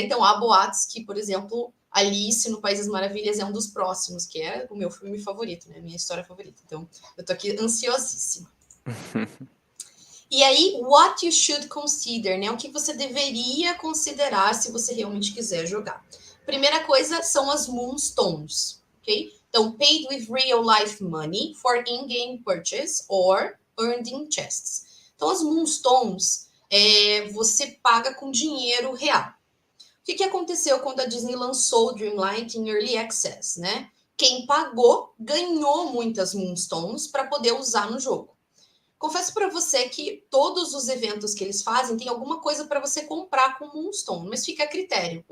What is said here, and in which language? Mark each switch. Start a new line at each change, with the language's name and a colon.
Portuguese: Então, há boatos que, por exemplo, Alice no País das Maravilhas é um dos próximos, que é o meu filme favorito, né? Minha história favorita. Então, eu tô aqui ansiosíssima. E aí,
English: what you should consider,
Portuguese: né? O que você deveria considerar se você realmente quiser jogar. Primeira coisa são as Moonstones, ok? Então,
English: paid with real life money for in-game purchase or earned in chests.
Portuguese: Então, as Moonstones, você paga com dinheiro real. O que aconteceu quando a Disney lançou o Dreamlight em Early Access, né? Quem pagou ganhou muitas Moonstones para poder usar no jogo. Confesso para você que todos os eventos que eles fazem tem alguma coisa para você comprar com Moonstone, mas fica a critério.